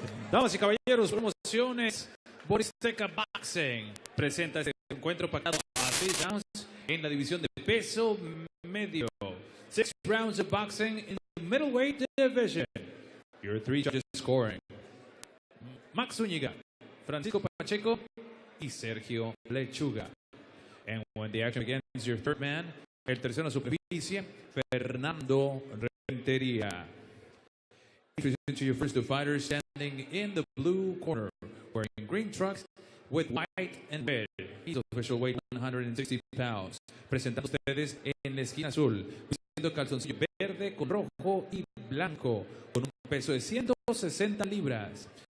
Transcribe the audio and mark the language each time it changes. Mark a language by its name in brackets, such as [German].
[Spanish] Damas y caballeros, promociones. Boristeca Boxing presenta este encuentro pactado a 6 rounds en la división de peso medio. [English] 6 rounds of boxing in the middleweight division. Your 3 judges scoring: Max Zúñiga, Francisco Pacheco y Sergio Lechuga. And when the action begins, your third man, [Spanish] el tercero en superficie, [English] Fernando Rentería. Introducing to your first 2 fighters, standing in the blue corner, wearing green trunks with white and red. He's official weight 160 pounds. [Spanish] Presentando ustedes en la esquina azul, vistiendo calzoncillo verde con rojo y blanco, con un peso de 160 libras.